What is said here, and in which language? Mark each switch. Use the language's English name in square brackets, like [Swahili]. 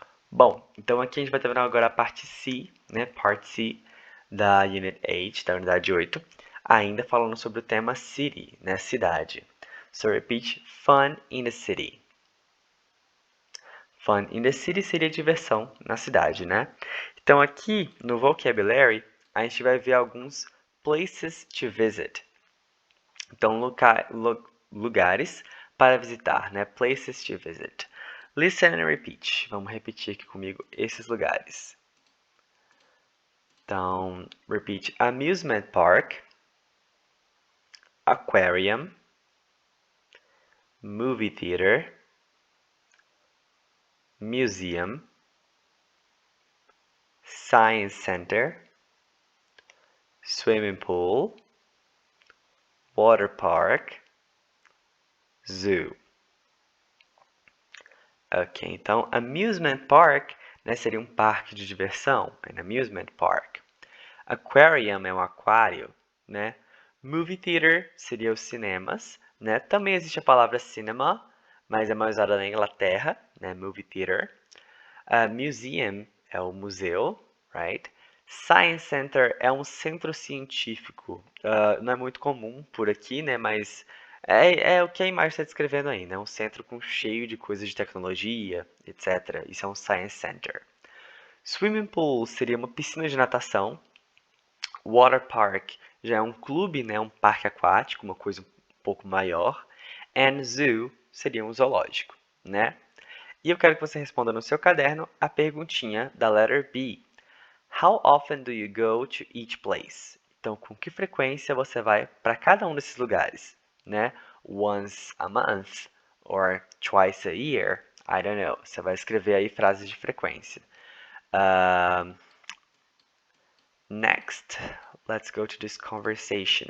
[Portuguese] Bom, então aqui a gente vai terminar agora a parte C, né? Part C da Unit 8, da unidade 8, ainda falando sobre o tema city, né? Cidade. [English] So repeat, fun in the city. Fun in the city [Portuguese] seria diversão na cidade, né? Então aqui no vocabulary a gente vai ver alguns [English] places to visit. [Portuguese] Então lugares para visitar, né? [English] Places to visit. Listen and repeat. [Portuguese] Vamos repetir aqui comigo esses lugares. Então, [English] repeat: amusement park, aquarium, movie theater, museum, science center, swimming pool, water park, zoo. [Portuguese] Ok, então amusement park, né, seria um parque de diversão, [English] an amusement park. [Portuguese] Aquarium é um aquário, né? Movie theater seria os cinemas, né? Também existe a palavra cinema, mas é mais usada na Inglaterra, né? Movie theater. Museum é o museu, [English] right? [Portuguese] Science Center é um centro científico. Não é muito comum por aqui, né? Mas é o que a imagem está descrevendo aí, né? Um centro cheio de coisas de tecnologia, etc. Isso é um Science Center. Swimming pool seria uma piscina de natação. Water park já é um clube, né? Um parque aquático, uma coisa um pouco maior. [English] And [Portuguese] zoo seria um zoológico, né? E eu quero que você responda no seu caderno a perguntinha da letter B. [English] How often do you go to each place? [Portuguese] Então, com que frequência você vai para cada um desses lugares, né? [English] Once a month or twice a year? I don't know. [Portuguese] Você vai escrever aí frases de frequência. [English] Next, let's go to this conversation.